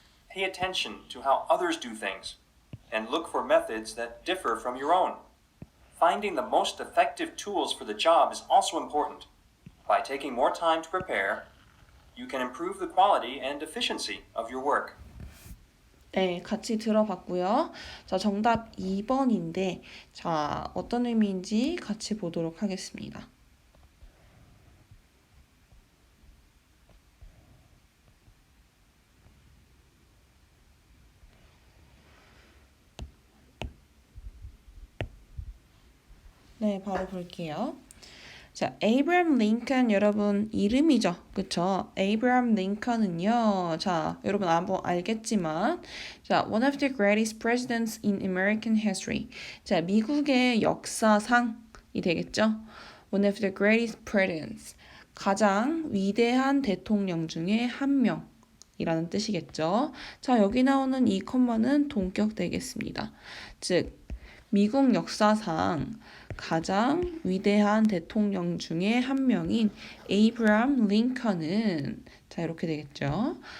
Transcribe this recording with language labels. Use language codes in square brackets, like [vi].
[en] Pay attention to how others do things, and look for methods that differ from your own. Finding the most effective tools for the job is also important. By taking more time to prepare, you can improve the quality and efficiency of your work. [ko] 네, 같이 들어봤고요. 자, 정답 2번인데, 자, 어떤 의미인지 같이 보도록 하겠습니다. 네, 바로 볼게요. 자, 에이브람 링컨 여러분 이름이죠. 그쵸? 에이브람 링컨은요. 자, 여러분 알겠지만 자, [en] one of the greatest presidents in American history. [ko] 자, 미국의 역사상이 되겠죠? [en] one of the greatest presidents. [ko] 가장 위대한 대통령 중에 한 명이라는 뜻이겠죠. 자, 여기 나오는 이 콤마는 동격 되겠습니다. 즉, 미국 역사상 가장 위대한 대통령 중에 한 명인 에이브람 링컨은 자 이렇게 되겠죠.